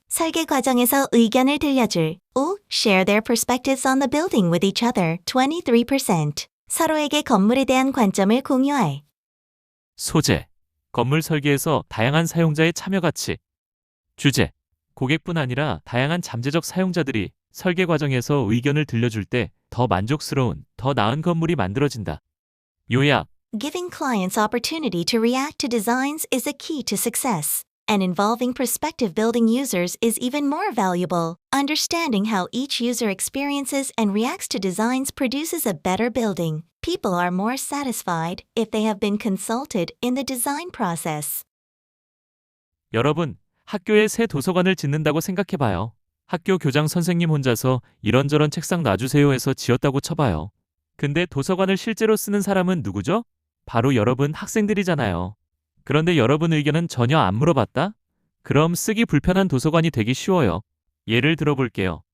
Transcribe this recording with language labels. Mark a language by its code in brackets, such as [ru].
[ko] 설계 과정에서 의견을 들려줄 5. [en] Share their perspectives on the building with each other 23%. [ko] 서로에게 건물에 대한 관점을 공유할 소재, 건물 설계에서 다양한 사용자의 참여 가치. 주제, 고객뿐 아니라 다양한 잠재적 사용자들이 설계 과정에서 의견을 들려줄 때 더 만족스러운, 더 나은 건물이 만들어진다. 요약, [en] Giving clients opportunity to react to designs is a key to success, and involving prospective building users is even more valuable. Understanding how each user experiences and reacts to designs produces a better building. People are more satisfied if they have been consulted in the design process. [ko] 여러분, 학교에 새 도서관을 짓는다고 생각해봐요. 학교 교장 선생님 혼자서 이런저런 책상 놔주세요 해서 지었다고 쳐봐요. 근데 도서관을 실제로 쓰는 사람은 누구죠? 바로 여러분 학생들이잖아요. 그런데 여러분 의견은 전혀 안 물어봤다? 그럼 쓰기 불편한 도서관이 되기 쉬워요. 예를 들어볼게요.